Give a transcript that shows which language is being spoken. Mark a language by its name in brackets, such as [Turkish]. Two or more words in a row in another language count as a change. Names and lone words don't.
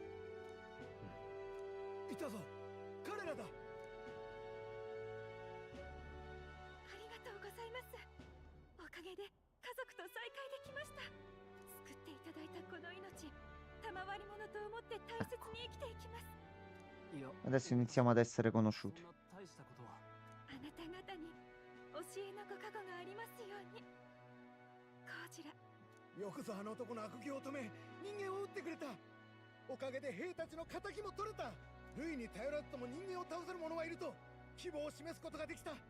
[Japanese] いたぞ、彼らだ。ありがとうございます。おかげで家族と再会できました。救っていただいたこの命、賜り物と思って大切に生きていきます。いや、 [Italian] adesso iniziamo ad essere [Japanese] そん [Italian] conosciuti. [Japanese] な大したことは。あなた方に教えのご加護がありますように。こちら。よくぞあの男の悪行を止め、人間を撃ってくれた。おかげで兵たちの仇も取れた。ルイに頼らずとも人間を倒せる者はいると希望を示すことができた。